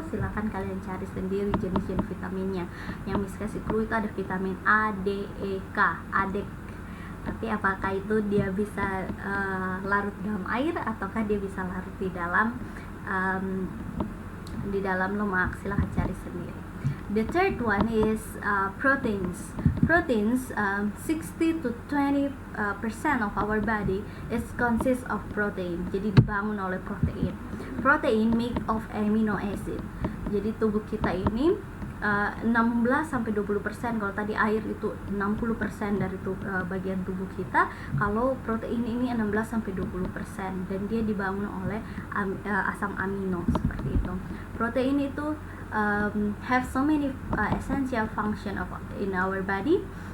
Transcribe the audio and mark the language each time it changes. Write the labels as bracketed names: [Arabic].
[Indonesian] Silakan kalian cari sendiri jenis-jenis vitaminnya. Yang Miss kasih clue itu ada vitamin A, D, E, K, ADEK. Tapi apakah itu dia bisa larut dalam air, ataukah dia bisa larut di dalam lemak? Silakan cari sendiri. [English] The third one is proteins. Proteins, 60 to 20% of our body is consists of protein. [Indonesian] Jadi dibangun oleh protein. [English] Protein made of amino acid. [Indonesian] Jadi tubuh kita ini 16-20%. Kalau tadi air itu 60% dari bagian tubuh kita, kalau protein ini 16-20%, dan dia dibangun oleh asam amino, seperti itu. [English] Protein [Indonesian] itu [English] have so many essential function in our body.